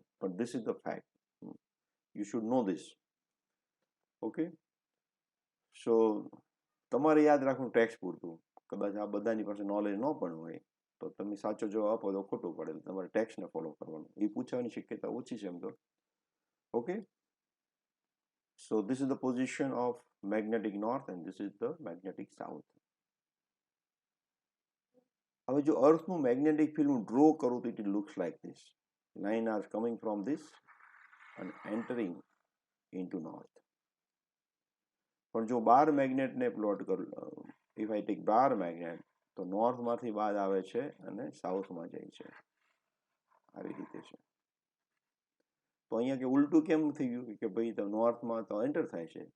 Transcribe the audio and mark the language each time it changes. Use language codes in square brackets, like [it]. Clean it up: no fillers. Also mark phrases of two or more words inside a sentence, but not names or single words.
[en] પણ this is the fact, you should know this. Okay, so [gu] તમારે યાદ રાખવું ટેક્સ્ટ પૂરતું. કદાચ આ બધાની પાસે નોલેજ ન પણ હોય તો તમે સાચો જવાબ આપો તો ખોટું પડે. તમારે ટેક્સ્ટને ફોલો કરવાનું. એ પૂછવાની શક્યતા ઓછી છે એમ તો. [en] okay, so this is the position of magnetic north and this is the magnetic south. [gu] હવે જો અર્થનું [en] magnetic field [gu] હું ડ્રો કરું તો [en] it looks like this. line are coming from this and entering into north. [gu] પણ જો બાર મેગ્નેટને પ્લોટ કરું, [en] if I take bar magnet, [gu] તો નોર્થમાંથી બાદ આવે છે અને સાઉથમાં જાય છે. આવી રીતે છે. તો અહીંયા કે ઉલટું કેમ થઈ ગયું કે ભાઈ તો નોર્થમાં તો એન્ટર થાય છે.